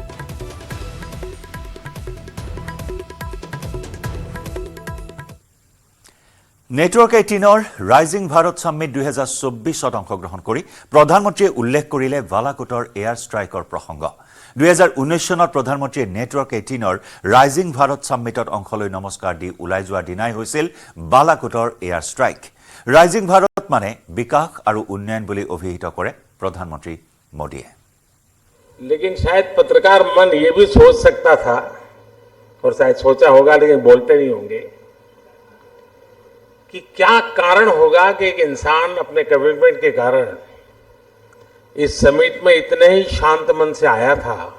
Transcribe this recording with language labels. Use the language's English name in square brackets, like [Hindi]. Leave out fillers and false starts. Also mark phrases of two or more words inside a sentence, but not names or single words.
[Assamese] নেটৱৰ্ক 18ৰ ৰাইজিং ভাৰত সামিট 2024ত অংশগ্ৰহণ কৰি প্ৰধানমন্ত্ৰীয়ে উল্লেখ কৰিলে বালাকোটৰ [English] air strike [Assamese] প্ৰসংগ 2019 চনত প্ৰধানমন্ত্ৰীয়ে নেটৱৰ্ক 18ৰ ৰাইজিং ভাৰত সামিটত অংশ লৈ নমস্কাৰ দি ওলাই যোৱা দিনাই হৈছিল বালাকোটৰ [English] air strike [Assamese] ৰাইজিং ভাৰত মানে বিকাশ আৰু উন্নয়ন বুলি অভিহিত কৰে প্ৰধানমন্ত্ৰী মোদীয়ে [Hindi] लेकिन शायद पत्रकार मन ये भी सोच सकता था और शायद सोचा होगा लेकिन बोलते नहीं होंगे कि क्या कारण होगा कि एक इंसान अपने कमिटमेंट के कारण इस समिट में इतने ही शांत मन से आया था